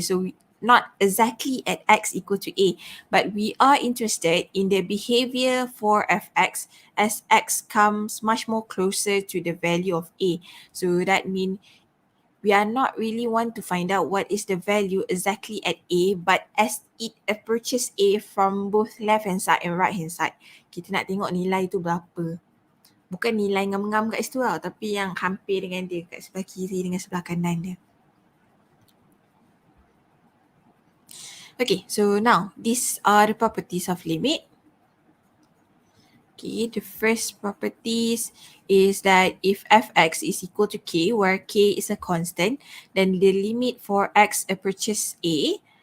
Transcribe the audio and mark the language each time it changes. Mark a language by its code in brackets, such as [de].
[en] So not exactly at x equal to A, but we are interested in the behavior for fx as x comes much more closer to the value of A. So that means we are not really want to find out what is the value exactly at A, but as it approaches A from both left hand side and right hand side. [ms] Kita nak tengok nilai tu berapa. Bukan nilai ngam-ngam kat situ tau, tapi yang hampir dengan dia kat sebelah kiri dengan sebelah kanan dia. [en] Okay, so now these are the properties of limit. Okay, the first properties is that if fx is equal to k, where k is a constant, then the limit for x approaches a.